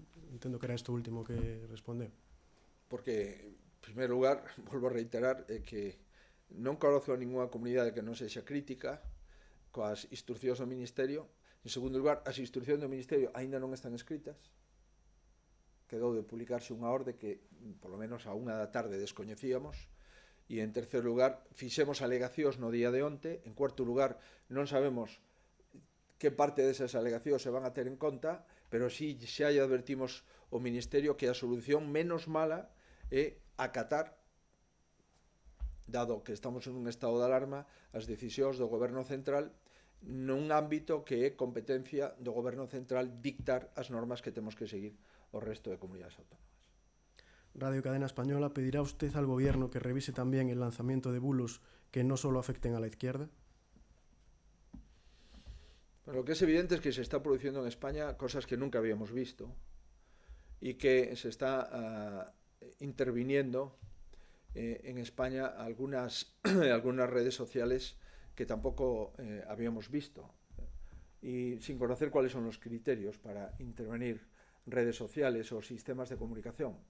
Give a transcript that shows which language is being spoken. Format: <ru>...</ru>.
<gl>Entendo que era isto último que respondeu. Porque, en primeiro lugar, volvo a reiterar que non conozo a ninguna comunidade que non sexa crítica coas instruccións do Ministerio. En segundo lugar, as instruccións do Ministerio aínda non están escritas. Quedou de publicarse unha orde que, polo menos a 1 da tarde, descoñecíamos. E, en terceiro lugar, fixemos alegacións no día de onte. En cuarto lugar, non sabemos que parte desas alegacións se van a ter en conta, pero sí xa lle advertimos ao Ministerio que a solución menos mala é acatar, dado que estamos en un estado de alarma, as decisións do Goberno Central nun ámbito que é competencia do Goberno Central dictar as normas que temos que seguir o resto de comunidades autónomas.</gl> <es>Radio Cadena Española, ¿pedirá usted al Gobierno que revise también el lanzamiento de bulos que no solo afecten a la izquierda? Pero lo que es evidente es que se está produciendo en España cosas que nunca habíamos visto y que se está interviniendo en España algunas redes sociales que tampoco habíamos visto, y sin conocer cuáles son los criterios para intervenir redes sociales o sistemas de comunicación.</es>